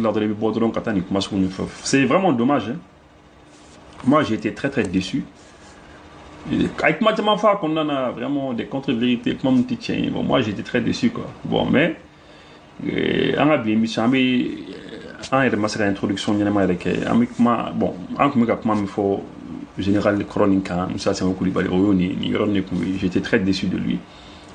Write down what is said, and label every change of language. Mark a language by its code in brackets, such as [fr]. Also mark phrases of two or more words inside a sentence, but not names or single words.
[bm] la dɔrɔn i bɛ bɔ dɔrɔn ka taa nin kuma sugu ninnu fɛ [fr] c'est vraiment dommage moi j'ai été très déçu [bm] a ye kuma caman fɔ a kɔnɔna na [fr] vraiment des contre-vérités [bm] kuma min tɛ tiɲɛ ye [fr] bon moi j'ai été très déçu quoi bon mais [bm] an ka bi émission an bɛ an yɛrɛ ma se ka introduction ɲɛnama yɛrɛ kɛ an bɛ kuma bon an tun bɛ ka kuma min fɔ général Kɔrɔ nin kan Musa Seku Kulibali o y'o nin yɔrɔ nin kun [fr] j'étais très déçu de lui